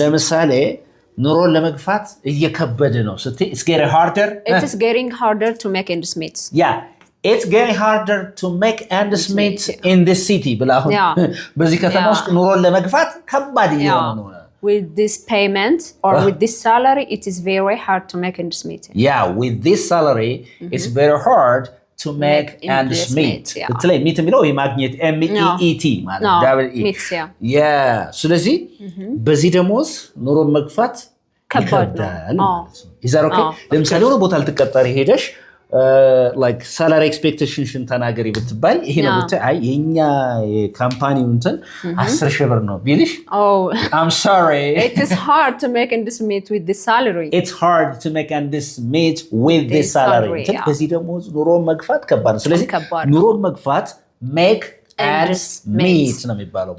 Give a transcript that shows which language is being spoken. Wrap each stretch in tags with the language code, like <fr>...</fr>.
<am>ለምሳሌ ኑሮን ለመግፋት እየከበደ ነው ስትይ</am> <en>it's getting harder it is getting harder to make ends meet yeah it's getting harder to make ends meet in this city</en> <am>ብላሁን በዚህ ከተማ ውስጥ ኑሮን ለመግፋት ከባድ እየሆነ ነው</am> <en>with this payment or with this salary it is very hard to make ends meet yeah with this salary it's very hard to make ends meet</en> <am>በተለይ meet የሚለው የማግኘት MEET ማለት ነው yeah ስለዚህ በዚህ ደሞዝ ኑሮን መግፋት ከባድ ነው</am> <en>is that okay</en> <am>ለምሳሌ ወደ ቦታ ልትቀጠሪ ሄደሽ</am> <en>like salary expectation</en> <am>ተናገሪ ብትባይ ይሄ ነው ብታይ የኛ የካምፓኒው እንትን 10,000 ብር ነው ቢልሽ</am> <en>I'm sorry it is hard to make ends meet with this salary it's hard to make ends meet with this salary</en> <am>በዚህ ደሞዝ ኑሮን መግፋት ከባድ ነው ስለዚህ ኑሮን መግፋት</am> <en>make ends meet</en> <am>ነው የሚባለው</am>